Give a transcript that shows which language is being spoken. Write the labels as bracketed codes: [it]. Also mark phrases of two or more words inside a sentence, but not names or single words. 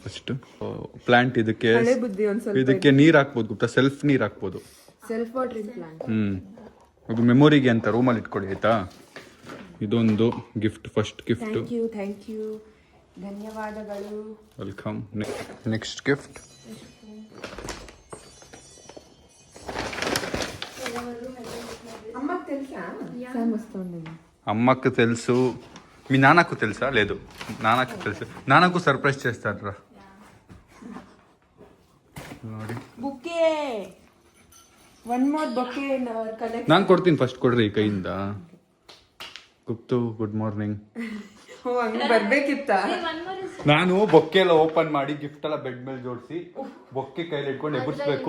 [en] first plant [kn] ಇದಕ್ಕೆ ನೀರ್ ಹಾಕ್ಬೋದು ಗುಪ್ತಾ, ಸೆಲ್ಫ್ ನೀರ್ ಹಾಕ್ಬೋದು. [en] self watering plant. [kn] ಅದು ಮೆಮೊರಿಗೆ ಅಂತ ರೂಮಲ್ಲಿ ಇಟ್ಕೊಳ್ಳಿ ಆಯ್ತಾ. ಇದೊಂದು ಗಿಫ್ಟ್, [en] first gift. thank you [kn] ಧನ್ಯವಾದಗಳು. [en] Welcome. Next gift [te] అమ్మకు తెలుసు, మీ నాన్నకు తెలుసా? లేదు, నాన్నకు తెలుసు. నాన్నకు సర్ప్రైజ్ చేస్తారా? [en] Bouquet one more bouquet in our collection. [kn] ನಾನು ಕೊಡ್ತೀನಿ, ಫಸ್ಟ್ ಕೊಡ್ರಿ ಕೈಯಿಂದ. ಗುಪ್ತು [en] good morning. [kn] ಬರ್ಬೇಕಿತ್ತ? ನಾನು ಬೊಕ್ಕೆ ಎಲ್ಲ ಓಪನ್ ಮಾಡಿ ಗಿಫ್ಟ್ ಎಲ್ಲ ಬೆಡ್ ಮೇಲೆ ಜೋಡಿಸಿ ಬೊಕ್ಕೆ ಕೈಲಿ ಇಟ್ಕೊಂಡು ಎಬ್ಬರಿಸ್ಬೇಕು.